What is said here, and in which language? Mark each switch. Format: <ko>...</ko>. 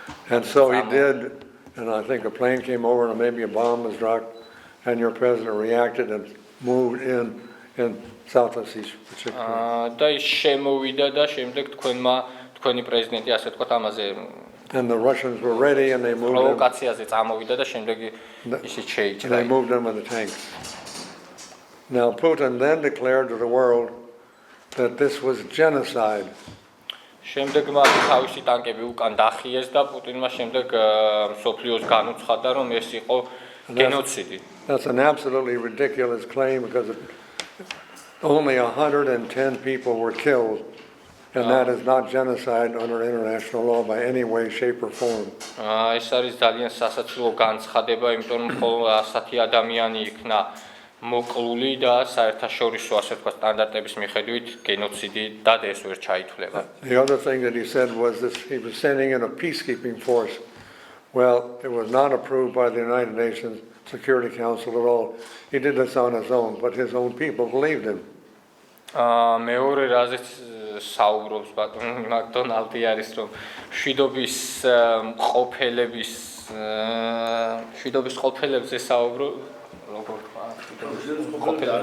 <en>And so he did, and I think a plane came over and maybe a bomb was dropped, and your president reacted and moved in South Ossetia particularly.</en> <ka>და ის შემოვიდა და შემდეგ თქვენი პრეზიდენტი ასე თქვა ამაზე</ka> <en>And the Russians were ready and they moved in.</en> <ka>პროვოკაციაზე წამოვიდა და შემდეგ ისიც შეიჭრა.</ka> <en>They moved in with the tanks. Now Putin then declared to the world that this was genocide.</en> <ka>შემდეგ მას თავისი ტანკები უკან დახიეს და პუტინმა შემდეგ მსოფლიოს განუცხადა რომ ეს იყო გენოციდი.</ka> <en>That's an absolutely ridiculous claim because only 110 people were killed, and that is not genocide under international law by any way, shape or form.</en> <ka>ეს არის ძალიან სასაცილო განცხადება, იმიტომ რომ მხოლოდ 100 ადამიანი იქნა მოკლული და საერთაშორისო ასე ვთქვათ სტანდარტების მიხედვით გენოციდი და ეს ვერ ჩაითვლება.</ka> <en>The other thing that he said was that he was sending in a peacekeeping force. Well, it was not approved by the United Nations Security Council at all. He did this on his own, but his own people believed him.</en> <ka>მეორე რაზეც საუბრობს ბატონი მაკდონალდი არის რომ შვიდობის ყოფილებზე საუბრო როგორ თქვა</ka>